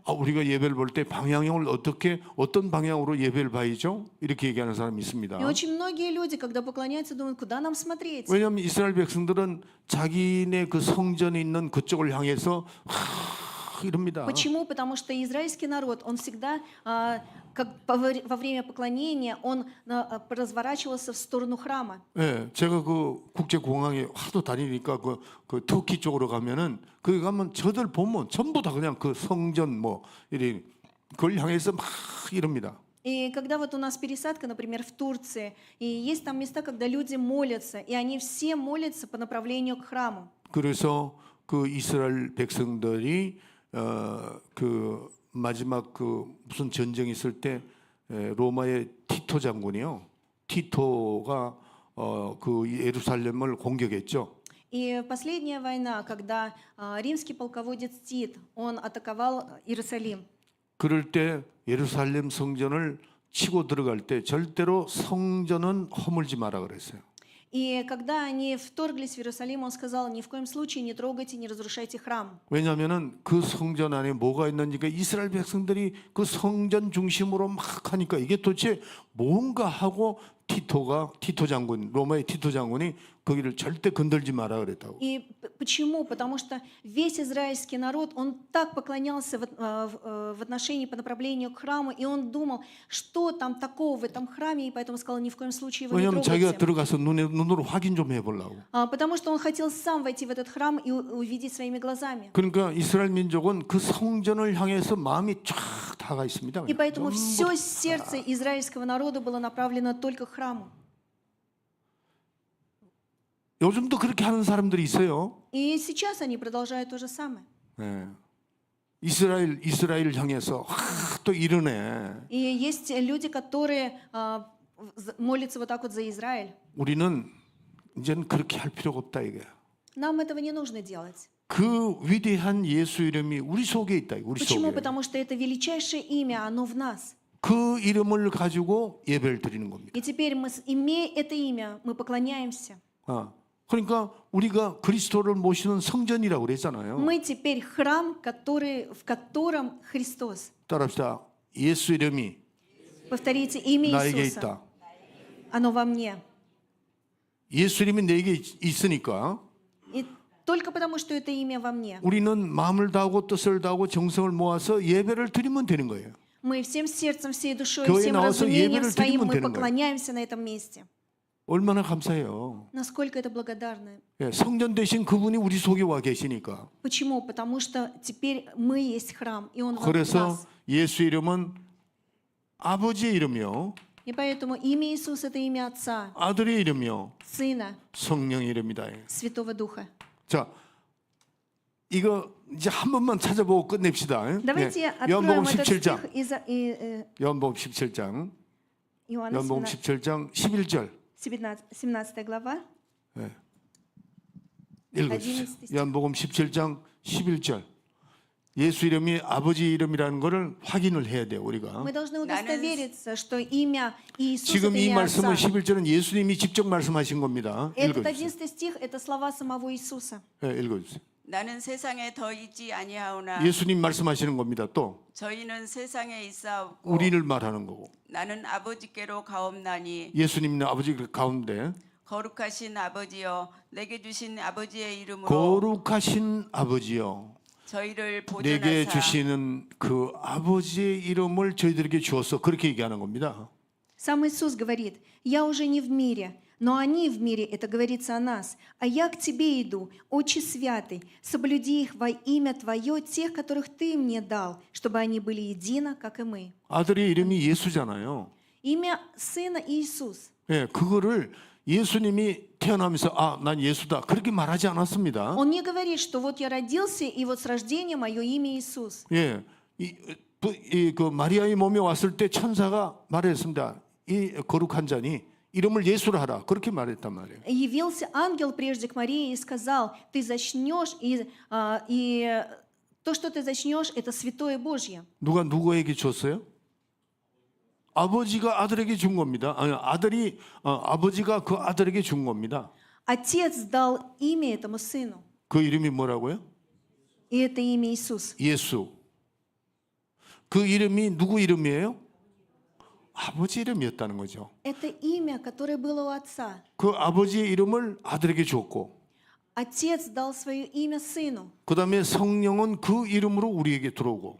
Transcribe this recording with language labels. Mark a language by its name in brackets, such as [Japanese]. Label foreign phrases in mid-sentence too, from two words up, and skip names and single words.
[Korean] 우리가 예배를 볼 때 방향을 어떤 방향으로 예배를 봐야죠? 이렇게 얘기하는 사람이 있습니다. [Russian] И очень многие люди, когда поклоняются, думают, куда нам смотреть? [Korean] 왜냐하면 이스라엘 백성들은 자기네 그 성전에 있는 그쪽을 향해서 이럽니다. [Russian] Почему? Потому что израильский народ, он всегда, во время поклонения, он разворачивался в сторону храма. [Korean] 예, 제가 그 국제공항에 하도 다니니까 그 터키 쪽으로 가면은 거기 가면 저들 보면 전부 다 그냥 그 성전 뭐 이런 그걸 향해서 막 이럽니다. [Russian] И когда вот у нас пересадка, например, в Турции, и есть там места, когда люди молятся, и они все молятся по направлению к храму. [Korean] 그래서 그 이스라엘 백성들이 그 마지막 그 무슨 전쟁이 있을 때 로마의 티토 장군이요. 티토가 그 예루살렘을 공격했죠. [Russian] И последняя война, когда римский полководец Тит, он атаковал Иерусалим. [Korean] 그럴 때 예루살렘 성전을 치고 들어갈 때 절대로 성전은 허물지 마라 그랬어요. [Russian] И когда они вторглись в Иерусалим, он сказал, ни в коем случае не трогайте, не разрушайте храм. [Korean] 왜냐하면은 그 성전 안에 뭐가 있는지가 이스라엘 백성들이 그 성전 중심으로 막 하니까 이게 도대체 뭔가 하고 티토 장군, 로마의 티토 장군이 거기를 절대 건들지 마라 그랬다고. [Russian] И почему? Потому что весь израильский народ, он так поклонялся в отношении по направлению к храму, и он думал, что там такого в этом храме, и поэтому сказал, ни в коем случае его не [Korean] 왜냐하면 자기가 [Russian] трогайте. [Korean] 들어가서 눈으로 확인 좀 해보려고. [Russian] Потому что он хотел сам войти в этот храм и увидеть своими глазами. [Korean] 그러니까 이스라엘 민족은 그 성전을 향해서 마음이 쫙 다가 있습니다. [Russian] И поэтому [Korean] 전부 [Russian] все сердце израильского народа было направлено только к храму. [Korean] 요즘도 그렇게 하는 사람들이 있어요. [Russian] И сейчас они продолжают то же самое. [Korean] 네. 이스라엘 향해서 또 이러네. [Russian] И есть люди, которые молятся вот так вот за Израиль. [Korean] 우리는 이제는 그렇게 할 필요가 없다 이게. [Russian] Нам этого не нужно делать. [Korean] 그 위대한 예수 이름이 우리 속에 있다. 우리 [Russian] Почему? [Korean] 속에. [Russian] Потому что это величайшее имя, оно в нас. [Korean] 그 이름을 가지고 예배를 드리는 겁니다. [Russian] И теперь мы, имея это имя, мы поклоняемся. [Korean] 그러니까 우리가 그리스도를 모시는 성전이라고 그랬잖아요. [Russian] Мы теперь храм, в котором Христос. [Korean] 따라합시다. 예수 이름이 [Russian] Повторите, имя [Korean] 나에게 [Russian] Иисуса, [Korean] 있다. [Russian] оно во мне. [Korean] 예수 이름이 내게 있으니까 [Russian] И только потому, что это имя во мне, [Korean] 우리는 마음을 다하고 뜻을 다하고 정성을 모아서 예배를 드리면 되는 거예요. [Russian] мы всем сердцем, всей душой, [Korean] 교회에 [Russian] всем [Korean] 나와서 [Russian] разумением [Korean] 예배를 [Russian] своим [Korean] 드리면 [Russian] мы [Korean] 되는 거예요. [Russian] поклоняемся на этом месте. [Korean] 얼마나 감사해요. [Russian] Насколько это благодарно. [Korean] 예, 성전 대신 그분이 우리 속에 와 계시니까. [Russian] Почему? Потому что теперь мы есть храм, и он в [Korean] 그래서 [Russian] нас. [Korean] 예수 이름은 아버지의 이름이요, [Russian] И поэтому имя Иисус — это имя Отца, [Korean] 아들의 이름이요, [Russian] Сына, [Korean] 성령의 이름이다. [Russian] Святого Духа. [Korean] 자, 이거 이제 한 번만 찾아보고 끝냅시다. [Russian] Давайте [Korean] 요한복음 [Russian] откроем этот [Korean] 17장. [Russian] стих [Korean] 요한복음 17장. [Russian] Иоанна [Korean] 요한복음 17장 11절. [Russian] 17 глава. [Korean] 읽어주세요. 11절. 요한복음 17장 11절. 예수 이름이 아버지 이름이라는 것을 확인을 해야 돼요, 우리가. [Russian] Мы должны удостовериться, что имя Иисуса — [Korean] 지금 [Russian] это [Korean] 이 [Russian] имя [Korean] 말씀은 [Russian] Отца. [Korean] 11절은 예수님이 직접 말씀하신 겁니다. [Russian] Этот [Korean] 읽어주세요. [Russian] 11 стих — это слова самого Иисуса. [Korean] 네, 읽어주세요. 나는 세상에 더 있지 아니하오나 예수님 말씀하시는 겁니다. 또 저희는 세상에 있사옵고 우리를 말하는 거고. 나는 아버지께로 가옵나니 예수님은 아버지 가운데 거룩하신 아버지여 내게 주신 아버지의 이름으로 거룩하신 아버지요, 저희를 내게 보존하사 주시는 그 아버지의 이름을 저희들에게 주어서 그렇게 얘기하는 겁니다. [Russian] Сам Иисус говорит: «Я уже не в мире, но они в мире», это говорится о нас. «А я к Тебе иду, Отче Святый, соблюди их во имя Твое, тех, которых Ты мне дал, чтобы они были едино, как и мы». [Korean] 아들의 이름이 예수잖아요. [Russian] Имя Сына Иисус. [Korean] 예, 그거를 예수님이 태어나면서 난 예수다 그렇게 말하지 않았습니다. [Russian] Он не говорит, что вот я родился, и вот с рождения мое имя Иисус. [Korean] 예, 그 마리아의 몸에 왔을 때 천사가 말했습니다. 이 거룩한 자니 이름을 예수로 하라 그렇게 말했단 말이에요. [Russian] Явился ангел прежде к Марии и сказал: ты зачнешь, и то, что ты зачнешь, это святое Божье. [Korean] 누가 누구에게 줬어요? 아버지가 아들에게 준 겁니다. 아니, 아버지가 그 아들에게 준 겁니다. [Russian] Отец дал имя этому сыну, [Korean] 그 이름이 뭐라고요? [Russian] и это имя Иисус. [Korean] 예수. 그 이름이 누구 이름이에요? 아버지 이름이었다는 거죠. [Russian] Это имя, которое было у отца. [Korean] 그 아버지의 이름을 아들에게 줬고, [Russian] Отец дал свое имя сыну, [Korean] 그 다음에 성령은 그 이름으로 우리에게 들어오고.